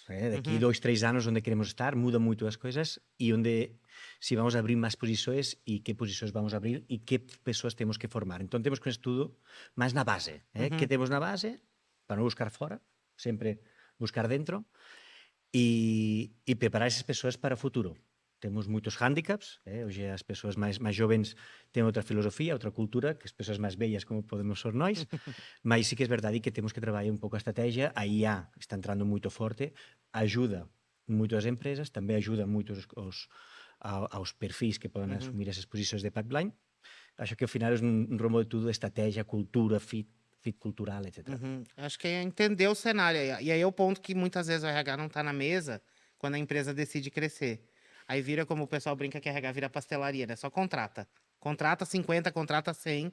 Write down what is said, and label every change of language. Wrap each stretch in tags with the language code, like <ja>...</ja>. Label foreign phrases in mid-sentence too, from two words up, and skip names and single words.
<pt>Daqui 2, 3 anos, onde queremos estar, muda muito as coisas e onde, se vamos a abrir más posições e que posições vamos a abrir e que pessoas temos que formar. Então, temos que um estudo mais na base. Que temos na base, para não buscar fora, sempre buscar dentro e preparar essas pessoas para o futuro.</pt> <gl>Temos moitos hándicaps, hoxe as persoas máis jovens ten outra filosofía, outra cultura, que as persoas máis bellas como podemos ser nós, mas sí que é verdade que temos que traballar un pouco a estrategia, a IA está entrando moito forte, ajuda moito as empresas, tamén ajuda moito aos perfis que poden asumir esas posicións de pipeline. Acho que ao final é un rombo de tudo, estrategia, cultura, fit cultural, etc. Uhum.</gl> <pt>Acho que é entender o cenário. E aí é o ponto que muitas vezes o RH não está na mesa quando a empresa decide crescer. Aí vira, como o pessoal brinca que RH vira pastelaria, né? Só contrata. Contrata 50, contrata 100.</pt>